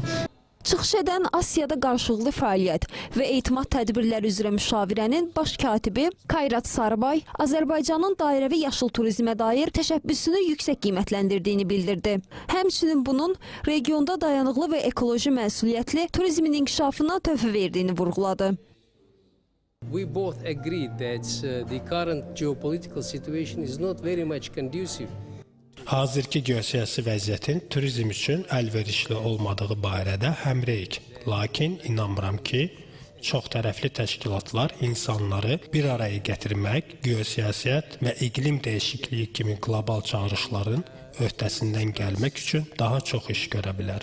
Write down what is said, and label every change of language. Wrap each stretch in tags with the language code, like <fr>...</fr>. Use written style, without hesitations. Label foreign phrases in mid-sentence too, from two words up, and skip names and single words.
<az>Çıxış edən Asiyada qarşılıqlı fəaliyyət və etimad tədbirləri üzrə müşavirənin baş katibi Kayrat Sarıbay Azərbaycanın dairəvi yaşıl turizmə dair təşəbbüsünü yüksək qiymətləndirdiyini bildirdi. Həmçinin bunun regionda dayanıqlı və ekoloji məsuliyyətli turizmin inkişafına töhfə verdiyini vurğuladı.</az> <en>We both agreed that the current geopolitical situation is not very much conducive.</en> <az>Hazırki geosiyasi vəziyyətin turizm üçün əlverişli olmadığı barədə həmrəyik. Lakin inanmıram ki, çoxtərəfli təşkilatlar insanları bir araya gətirmək, geosiyasət və iqlim dəyişikliyi kimi qlobal çağırışların öhdəsindən gəlmək üçün daha çox iş görə bilər.</az>